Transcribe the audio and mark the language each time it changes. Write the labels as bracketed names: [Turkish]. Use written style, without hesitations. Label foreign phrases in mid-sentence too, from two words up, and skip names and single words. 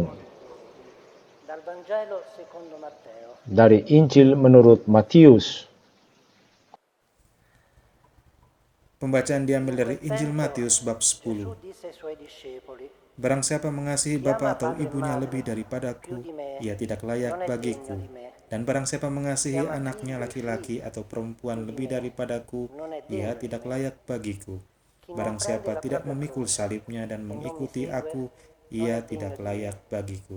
[Italian] Dal Vangelo secondo Matteo. [Indonesian] Dari Injil menurut Matius. Pembacaan diambil dari Injil Matius bab [Italian] Gesù 10. disse ai suoi discepoli, [Indonesian] Barang siapa mengasihi bapa atau ibunya lebih daripadaku, ia tidak layak bagiku. Dan barang siapa mengasihi anaknya laki-laki atau perempuan lebih daripadaku, ia tidak layak bagiku. Barang siapa tidak memikul salibnya dan mengikuti aku, ia tidak layak bagiku.